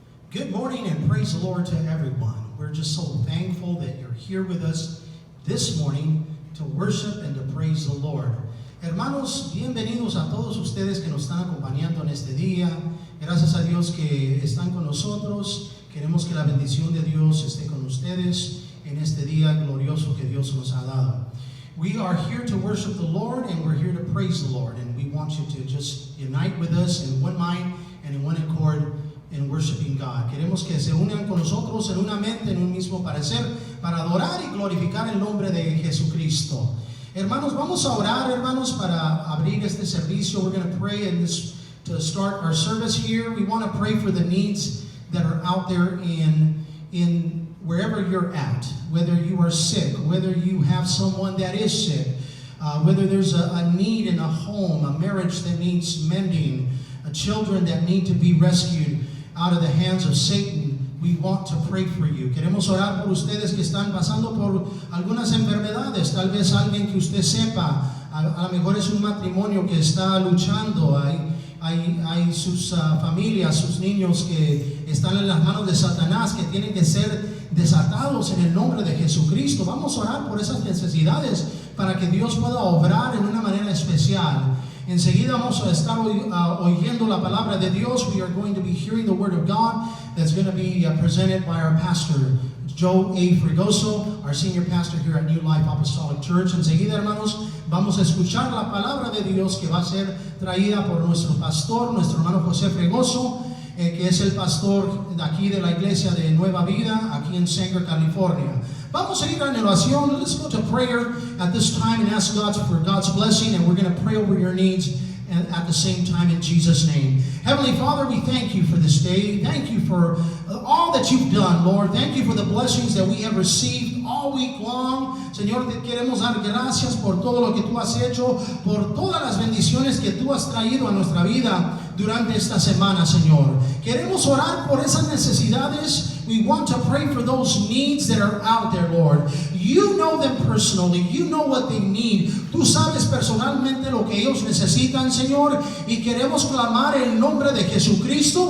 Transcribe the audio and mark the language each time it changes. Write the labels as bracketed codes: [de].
[en] Good morning and praise the Lord to everyone. We're just so thankful that you're here with us this morning to worship and to praise the Lord. [es] Hermanos, bienvenidos a todos ustedes que nos están acompañando en este día. Gracias a Dios que están con nosotros. Queremos que la bendición de Dios esté con ustedes en este día glorioso que Dios nos ha dado. [en] We are here to worship the Lord and we're here to praise the Lord. And we want you to just unite with us in one mind and in one accord in worshiping God. [es] Queremos que se unan con nosotros en una mente, en un mismo parecer, para adorar y glorificar el nombre de Jesucristo. Hermanos, vamos a orar, hermanos, para abrir este servicio. [en] We're going to pray to start our service here. We want to pray for the needs that are out there in wherever you're at, whether you are sick, whether you have someone that is sick, whether there's a need in a home, a marriage that needs mending, children that need to be rescued out of the hands of Satan. We want to pray for you. [es] Queremos orar por ustedes que están pasando por algunas enfermedades. Tal vez alguien que usted sepa, a lo mejor es un matrimonio que está luchando. Hay sus familias, sus niños que están en las manos de Satanás, que tienen que ser desatados en el nombre de Jesucristo. Vamos a orar por esas necesidades para que Dios pueda obrar en una manera especial. Enseguida vamos a estar oyendo la palabra de Dios. [en] We are going to be hearing the word of God that's going to be presented by our pastor, Joe A. Fregoso, our senior pastor here at New Life Apostolic Church. [es] Enseguida, hermanos, vamos a escuchar la palabra de Dios que va a ser traída por nuestro pastor, nuestro hermano José Fregoso, que es el pastor de aquí de la iglesia de Nueva Vida, aquí en Sanger, California. Vamos a ir a oración. [en] Let's go to prayer at this time and ask God for God's blessing, and we're going to pray over your needs at the same time in Jesus' name. Heavenly Father, we thank you for this day. Thank you for all that you've done, Lord. Thank you for the blessings that we have received all week long. [es] Señor, te queremos dar gracias por todo lo que tú has hecho, por todas las bendiciones que tú has traído a nuestra vida durante esta semana, Señor. Queremos orar por esas necesidades. [en] We want to pray for those needs that are out there, Lord. You know them personally. You know what they need. [es] Tú sabes personalmente lo que ellos necesitan, Señor. Y queremos clamar el nombre de Jesucristo.